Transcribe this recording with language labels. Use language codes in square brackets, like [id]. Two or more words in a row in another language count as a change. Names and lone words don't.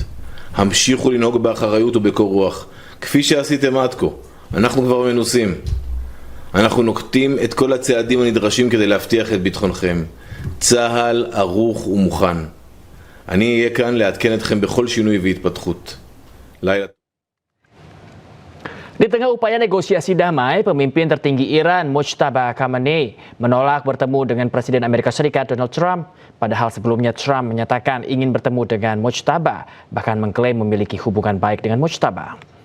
[he] המשיכו לנהוג באחריות ובקור רוח, כפי שעשיתם עד כה. אנחנו כבר מנוסים. אנחנו נוקטים את כל הצעדים הנדרשים כדי להבטיח את ביטחונכם. צה"ל ערוך ומוכן. אני אהיה כאן לעדכן אתכם בכל שינוי והתפתחות. לילה. [id] Di tengah upaya negosiasi damai, pemimpin tertinggi Iran Mojtaba Khamenei menolak bertemu dengan Presiden Amerika Serikat Donald Trump. Padahal sebelumnya Trump menyatakan ingin bertemu dengan Mojtaba, bahkan mengklaim memiliki hubungan baik dengan Mojtaba.